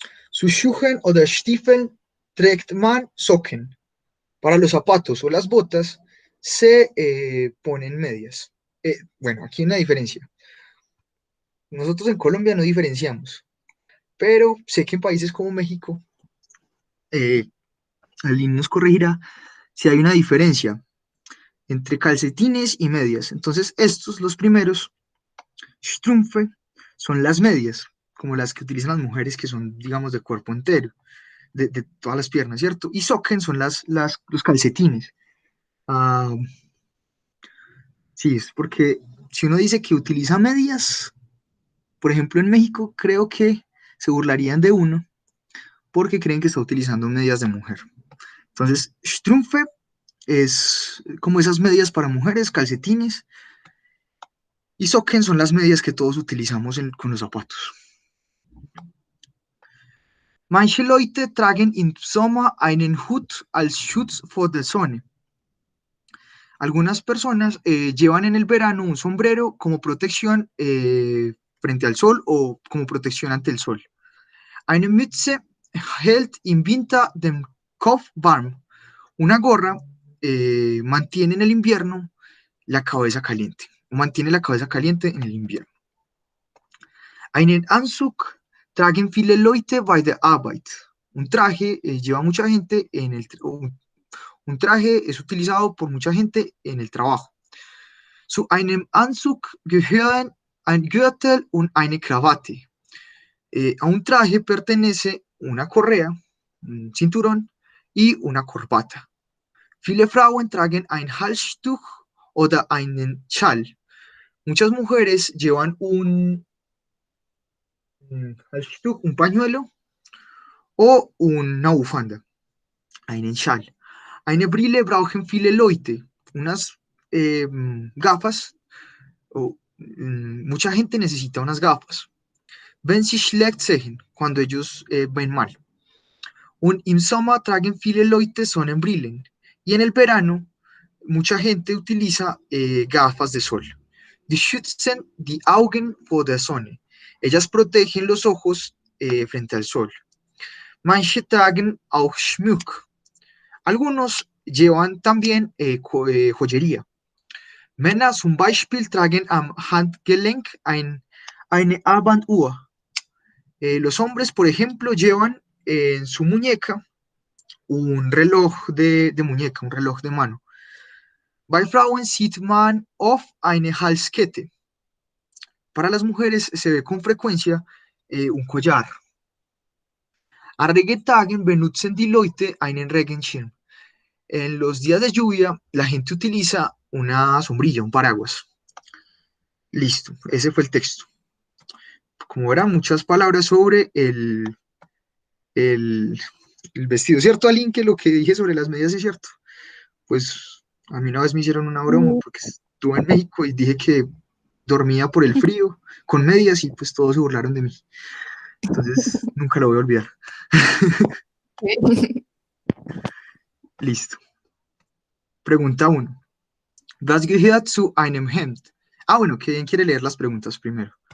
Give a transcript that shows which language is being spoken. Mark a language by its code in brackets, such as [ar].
[de] Zu Schuhen oder Stiefeln trägt man Socken. [es] Para los zapatos o las botas se ponen medias. Bueno, aquí hay una diferencia. Nosotros en Colombia no diferenciamos, pero sé que en países como México, Aline nos corregirá si hay una diferencia entre calcetines y medias. Entonces, estos, los primeros, Strumpfe, son las medias, como las que utilizan las mujeres que son, digamos, de cuerpo entero, de todas las piernas, ¿cierto? Y Socken son los calcetines. Sí, es porque si uno dice que utiliza medias, por ejemplo, en México, creo que se burlarían de uno porque creen que está utilizando medias de mujer. Entonces, Strumpfe es como esas medias para mujeres, calcetines, y Socken son las medias que todos utilizamos con los zapatos. [de] Manche Leute tragen im Sommer einen Hut als Schutz vor der Sonne. [es] Algunas personas llevan en el verano un sombrero como protección frente al sol o como protección ante el sol. [de] Eine Mütze hält im Winter den Kopf warm. [es] Una gorra mantiene en el invierno la cabeza caliente. Mantiene la cabeza caliente en el invierno. [de] Einen Anzug tragen viele Leute bei der Arbeit. [es] Un traje lleva mucha gente en el un traje es utilizado por mucha gente en el trabajo. [de] Zu einem Anzug gehören ein Gürtel und eine Krawatte. [es] A un traje pertenece una correa, un cinturón y una corbata. [de] Viele Frauen tragen ein Halstuch oder einen Schal. [es] Muchas mujeres llevan un Halstuch, un pañuelo o una bufanda. [de] einen Schal. Eine Brille brauchen viele Leute. [es] Unas gafas, mucha gente necesita unas gafas. [de] Wenn sie schlecht sehen, [es] cuando ellos ven mal. [de] Und im Sommer tragen viele Leute Sonnenbrillen. [es] Y en el verano, mucha gente utiliza gafas de sol. [de] Die schützen die Augen vor der Sonne. [es] Ellas protegen los ojos frente al sol. [de] Manche tragen auch Schmuck. [es] Algunos llevan también joyería. [de] Männer zum Beispiel tragen am Handgelenk eine Armbanduhr. [es] Los hombres, por ejemplo, llevan en su muñeca un reloj de muñeca, un reloj de mano. [de] Bei Frauen sieht man oft eine Halskette. [es] Para las mujeres se ve con frecuencia un collar. [de] A Regentagen benutzen die Leute einen Regenschirm. [es] En los días de lluvia, la gente utiliza una sombrilla, un paraguas. Listo, ese fue el texto. Como verán, muchas palabras sobre el vestido. ¿Cierto, Aline, que lo que dije sobre las medidas es cierto? Pues a mí una vez me hicieron una broma porque estuve en México y dije que dormía por el frío con medias y pues todos se burlaron de mí. Entonces, nunca lo voy a olvidar. Listo. Pregunta 1. [de] Was gehört zu einem Hemd? [es] Bueno, ¿quién quiere leer las preguntas primero?